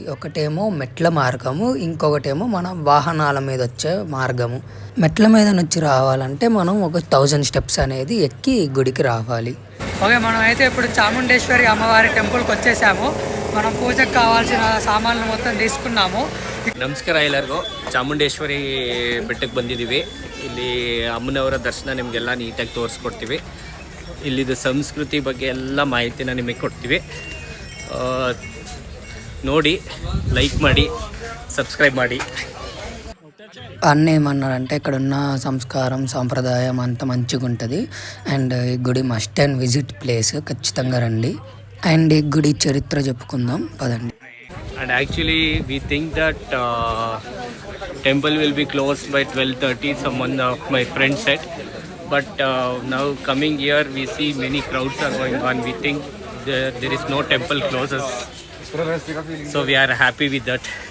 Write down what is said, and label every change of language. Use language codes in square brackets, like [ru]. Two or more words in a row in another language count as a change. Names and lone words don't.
[te] ఒకటేమో మెట్ల మార్గము, ఇంకొకటేమో మనం వాహనాల మీద వచ్చే మార్గము. మెట్ల మీద నుంచి రావాలంటే మనం ఒక 1000 స్టెప్స్ అనేది ఎక్కి ఈ గుడికి రావాలి. ఓకే, మనం అయితే ఇప్పుడు చాముండేశ్వరి అమ్మవారి టెంపుల్కి వచ్చేసాము. మనం పూజకు కావాల్సిన సామాన్లు మొత్తం తీసుకున్నాము. [kn] ನಮಸ್ಕಾರ ಎಲ್ಲರಿಗೂ. ಚಾಮುಂಡೇಶ್ವರಿ ಬೆಟ್ಟಕ್ಕೆ ಬಂದಿದ್ದೀವಿ. ಇಲ್ಲಿ ಅಮ್ಮನವರ ದರ್ಶನ ನಿಮಗೆಲ್ಲ ನೀಟಾಗಿ ತೋರಿಸ್ಕೊಡ್ತೀವಿ. ಇಲ್ಲಿದು ಸಂಸ್ಕೃತಿ ಬಗ್ಗೆ ಎಲ್ಲ ಮಾಹಿತಿನ ನಿಮಗೆ ಕೊಡ್ತೀವಿ. ನೋಡಿ, లైక్ ಮಾಡಿ, సబ్స్క్రైబ్ ಮಾಡಿ. [te] అన్న ఏమన్నారంటే ఇక్కడ ఉన్న సంస్కారం సాంప్రదాయం అంత మంచిగా ఉంటుంది అండ్ ఈ గుడి [en] must and visit place, [te] ఖచ్చితంగా రండి. అండ్ ఈ గుడి చరిత్ర చెప్పుకుందాం, పదండి. [en] And actually we think that temple will be closed by 12:30, someone of my friends said, but now coming here we see many crowds are going on. We think there is no temple closes, so we are happy with that.